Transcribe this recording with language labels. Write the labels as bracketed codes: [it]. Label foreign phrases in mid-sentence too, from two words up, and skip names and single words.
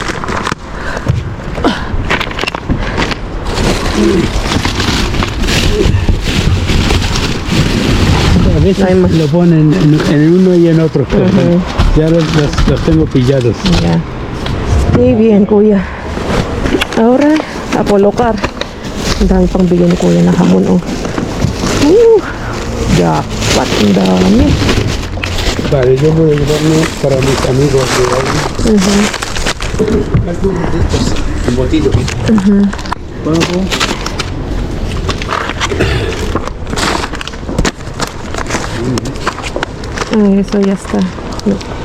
[es] A veces Hay más. lo ponen en uno y en otro. Pero ya los tengo pillados. Ya. Muy bien, kuya. Ahora, a colocar. [tl] Ang dami pang bigyan ni kuya na hamon, oh. Jackpot, ang dami. [es] Vale, yo voy a llevarme para mis amigos de ahí. Algunos de estos embutidos. Pavo. Eso ya está. No.